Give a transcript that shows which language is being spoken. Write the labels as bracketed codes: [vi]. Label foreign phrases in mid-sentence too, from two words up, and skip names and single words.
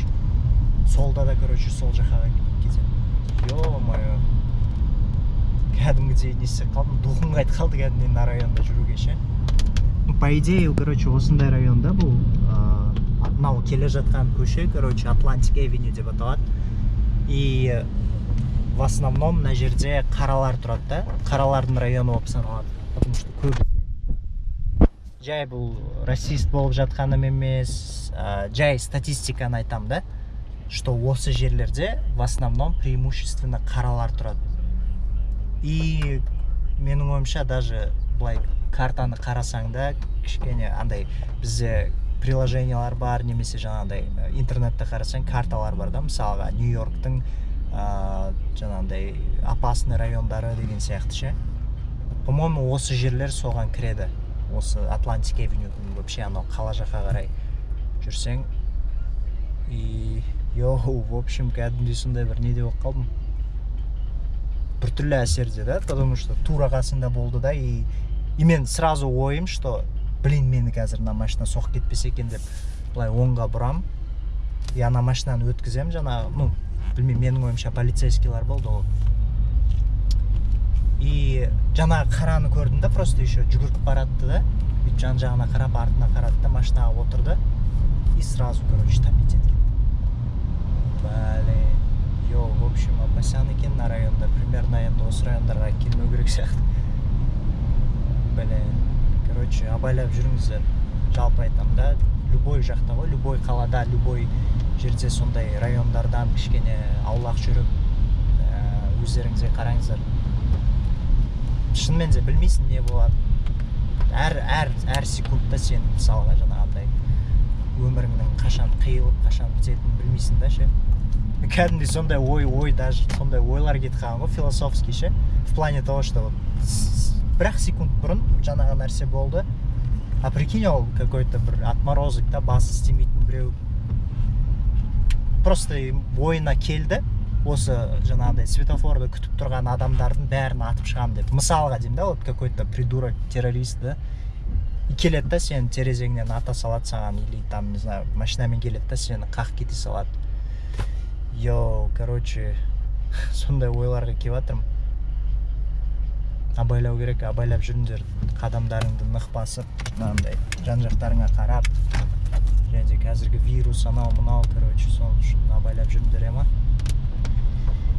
[kk] Солда да, короче, сол жаққа кетеді. [ru] Ё-моё. [kk] Кәдімгідей несі қалдым, духым қайтып қалды кәдімгідей на районда жүруге ше. [ru] По идее, [kk] короче, осындай районда бұл мынау келе жатқан көше, короче, Atlantic Avenue деп аталады. [ru] И в основном [kk] мына жерде қаралар тұрады да, қаралардың районы болып саналады. [ru] Потому что [kk] көп жай бұл расист болып жатқаным емес, жай статистиканы айтам да, что осы жерлерде [ru] в основном преимущественно [kk] қаралар тұрады. И менің ойымша даже былай картаны қарасаң да, кішкене андай бізде приложениялар бар, немесе жаңағындай интернетте қарасаң карталар бар да, мысалға Нью-Йорктың жаңағындай опасный райондары деген сияқты ше. По-моему, осы жерлер соған кіреді. Осы Atlantic Avenue-дің вообще анау қала жаққа қарай жүрсең. [ru] И йоу, в общем, [kk] кәдімгідей сондай бір неде болып қалдым. Біртүрлі әсерде да, [ru] потому что [kk] тура қасында болды да, и мен сразу ойым, [ru] что блин, [kk] мені қазір [ru] на машина [kk] соғып кетпесе екен деп, былай оңға бұрам. И ана машинаны өткізем жаңағы, ну, білмеймін, менің ойымша полицейскийлар болды ол. И жаңағы қараны көрдім да, просто еще жүгіріп баратты да, бүйтіп жан-жағына қарап, артына қарады да, машинаға отырды. [ru] И сразу, короче, топить еткен. Блин, йоу, в общем, [kk] опасен екен на районда, примерно енді осы райондарға келмеу керек сияқты. Блин, короче, абайлап жүріңіздер. Жалпы айтам да, любой жақта ғой, любой қалада, любой жерде сондай райондардан кішкене аулақ жүріп, өздеріңізге қараңыздар. Шынымен де білмейсің не болады. Әр секундта сен мысалға жаңағындай өміріңнің қашан қиылып, қашан бітетінін білмейсің да ше. Кәдімгідей сондай ой, даже сондай ойлар кетіп қалған ғой, философский ше. [ru] В плане того, что [kk] бір-ақ секунд бұрын жаңағы нәрсе болды. [ru] А прикинь, [kk] ол какой-то бір отморозок да, басы істемейтін біреу. Просто ойына келді, осы жаңағыдай светофорда күтіп тұрған адамдардың бәрін атып шығам деп. Мысалға деймін да, [ru] вот какой-то придурок террорист [kk] да. И келеді да, сені терезеңнен ата салады саған, [ru] или там, не знаю, [kk] машинамен келеді да, сені қақ кете салады. Йоу, короче, сондай ойларға келіп жатырмын. Абайлау керек, абайлап жүріңдер, қадамдарыңды нық басып, мынандай жан-жақтарыңа қарап, және қазіргі вирус анау мынау, короче, сол үшін абайлап жүріңдер ема.